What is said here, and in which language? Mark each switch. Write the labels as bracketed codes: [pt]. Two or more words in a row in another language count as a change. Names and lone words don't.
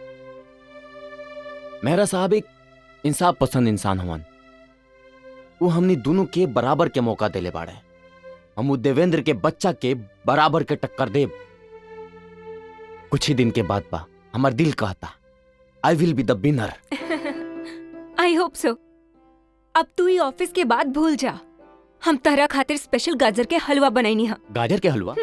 [bho] मेहरा साहब एक इंसाफ पसंद इंसान हवन। वो हमनी दोनों के बराबर के मौका देले बाड़े। हम देवेंद्र के बच्चा के बराबर के टक्कर देब। कुछ ही दिन के बाद बा हमार दिल कहता [en] I will be the winner. I hope so. [bho] अब तू ही ऑफिस के बाद भूल जा। हम तहरा खातिर स्पेशल गाजर के हलवा बनाईनी हा। गाजर के हलवा